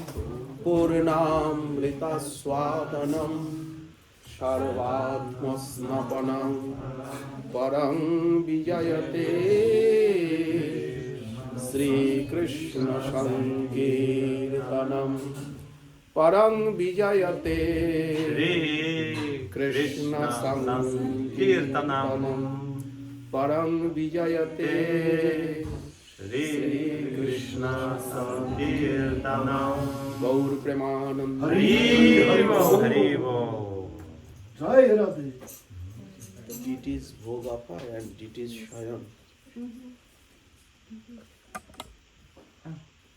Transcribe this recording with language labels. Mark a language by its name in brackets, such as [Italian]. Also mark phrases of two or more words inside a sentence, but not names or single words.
[Sanskrit] पूर्णामृतस्वादनं सर्वात्मस्नपनं परं विजयते श्रीकृष्णसङ्कीर्तनं परं विजयते कृष्णसङ्कीर्तनं परं विजयते श्रीकृष्ण संकीर्तनम [Bangla] গৌর প্রেমানন্দ হরি হরি বোল জয় রাধে। [English] It is Bhogapa and it is Shayan.